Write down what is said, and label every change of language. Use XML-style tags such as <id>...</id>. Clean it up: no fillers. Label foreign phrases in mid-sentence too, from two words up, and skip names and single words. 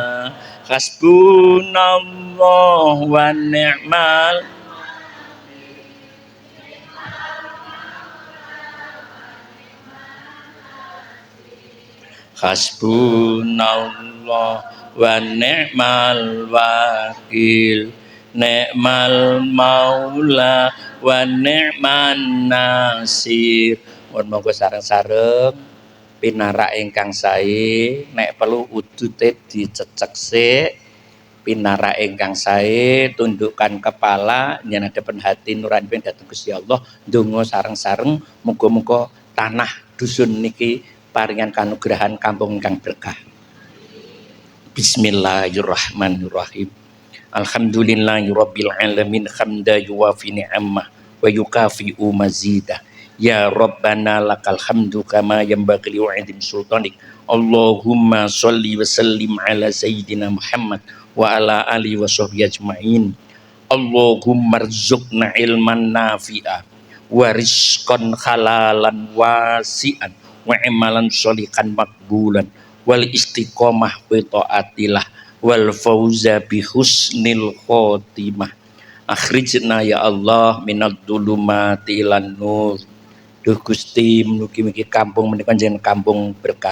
<ar>حسبنا الله ونعم حسبنا الله ونعم الوكيل نعم المولى ونعم النصير.</ar> <jv>Mohon monggo sareng-sareng pinarak ingkang sae nek perlu udute dicecek sik. Pinarak ingkang sae</jv> <id>tundukkan kepala</id> <jv>nyenadhapen hati nurani dhateng Gusti Allah ndonga sareng-sareng muga-muga tanah dusun niki paringan kanugrahan kampung ingkang berkah.</jv> <ar>بسم الله الرحمن الرحيم. الحمد لله رب العالمين حمدا يوافي نعمه ويكافئ مزيده. يا ربنا لك الحمد كما ينبغي لعظيم سلطانك. اللهم صل وسلم على سيدنا محمد وعلى آله وصحبه أجمعين. اللهم ارزقنا علما نافعا ورزقا حلالا واسعا وعملا صالحا مقبولا والاستقامة بطاعة الله والفوز بحسن الخاتمة. أخرجنا يا الله من الظلمات إلى النور.</ar> <jv>Duh Gusti mugi-mugi kampung menika jeneng kampung berkah.</jv>